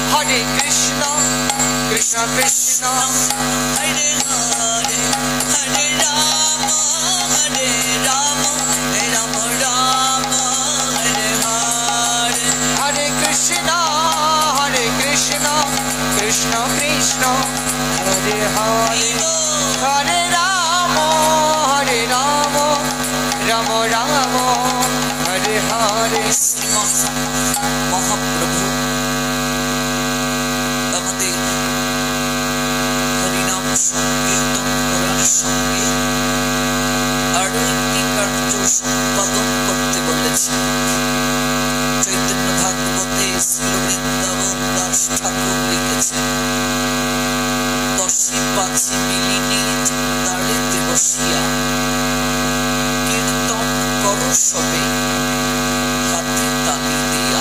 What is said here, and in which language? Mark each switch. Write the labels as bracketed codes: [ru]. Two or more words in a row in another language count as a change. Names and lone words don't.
[sa] Krishna Krishna Krishna Hare Hare Hare Rama Hare Rama Rama Rama Hare Hare Hare Krishna Krishna Krishna Hare Hare Hare Rama [bn] Rama Rama Hare Hare Srimad Mahaprabhu আমাদের হরিনাম সংকীর্তন করার সঙ্গে আরো একটি কার্য সম্পাদন করতে বলেছেন। চৈতন্য ভাগবতে শ্রী বৃন্দাবন দাস ঠাকুর লিখেছেন, দশে পাঁচে মিলিনি দাঁড়েতে বসিয়া কীর্তন করো সবে হাতে তালি দিয়া।